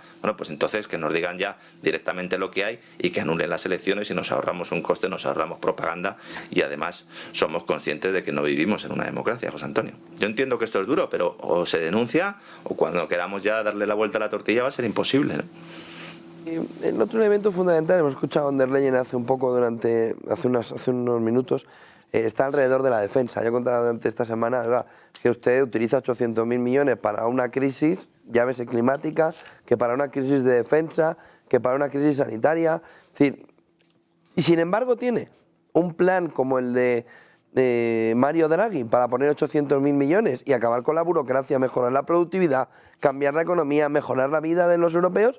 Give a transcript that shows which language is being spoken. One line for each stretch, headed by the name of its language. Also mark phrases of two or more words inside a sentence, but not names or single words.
Spanish: Bueno, pues entonces que nos digan ya directamente lo que hay y que anulen las elecciones y nos ahorramos un coste, nos ahorramos propaganda y además somos conscientes de que no vivimos en una democracia, José Antonio. Yo entiendo que esto es duro, pero o se denuncia o cuando queramos ya darle la vuelta a la tortilla va a ser imposible, ¿no? El otro elemento fundamental, hemos escuchado a von der Leyen hace unos minutos, está alrededor de la defensa. Yo contaba durante esta semana, oiga, que usted utiliza 800.000 millones para una crisis, llámese climática, que para una crisis de defensa, que para una crisis sanitaria. Es decir, y sin embargo tiene un plan como el de Mario Draghi para poner 800.000 millones y acabar con la burocracia, mejorar la productividad, cambiar la economía, mejorar la vida de los europeos.